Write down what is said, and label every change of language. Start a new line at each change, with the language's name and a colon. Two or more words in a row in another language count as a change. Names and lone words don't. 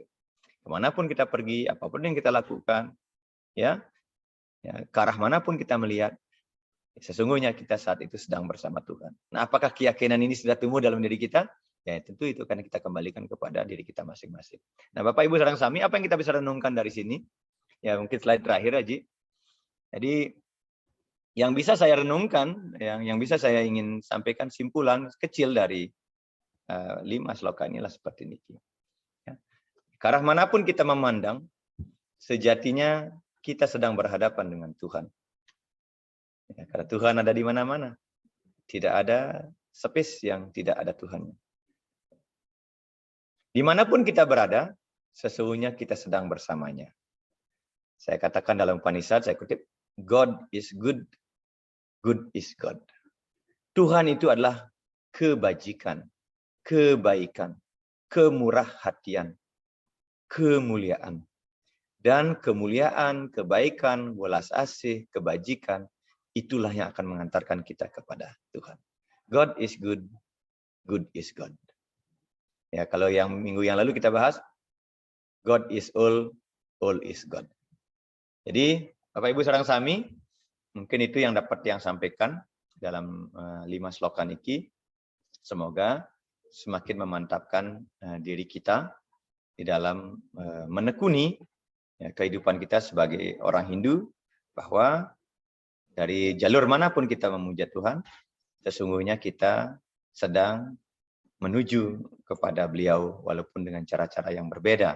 Indonesian: Kemanapun kita pergi, apapun yang kita lakukan, ya, ke arah manapun kita melihat, sesungguhnya kita saat itu sedang bersama Tuhan. Nah, apakah keyakinan ini sudah tumbuh dalam diri kita? Ya, tentu itu karena kita kembalikan kepada diri kita masing-masing. Nah, Bapak Ibu
Balinese: sareng sami,
Indonesian: apa yang kita bisa renungkan dari sini? Ya, mungkin slide terakhir aja. Jadi, yang bisa saya renungkan, yang bisa saya ingin sampaikan simpulan kecil dari 5 sloka inilah seperti ini. Ya. Ke arah manapun kita memandang, sejatinya kita sedang berhadapan dengan Tuhan. Ya, karena Tuhan ada di mana-mana. Tidak ada space yang tidak ada Tuhannya. Dimanapun kita berada, sesungguhnya kita sedang bersamanya. Saya katakan dalam Upanishad, saya kutip,
English: God is good, good is God.
Indonesian: Tuhan itu adalah kebajikan, kebaikan, kemurah hatian, kemuliaan. Dan kemuliaan, kebaikan, welas asih, kebajikan, itulah yang akan mengantarkan kita kepada Tuhan.
English: God is good, good is God.
Indonesian: Ya, kalau yang minggu yang lalu kita bahas,
English: God is all is God.
Indonesian: Jadi, Bapak Ibu
Balinese: sareng sami,
Indonesian: mungkin itu yang dapat yang sampaikan dalam 5 sloka niki. Semoga semakin memantapkan diri kita di dalam menekuni ya, kehidupan kita sebagai orang Hindu, bahwa dari jalur manapun kita memuja Tuhan, sesungguhnya kita sedang menuju kepada beliau walaupun dengan cara-cara yang berbeda.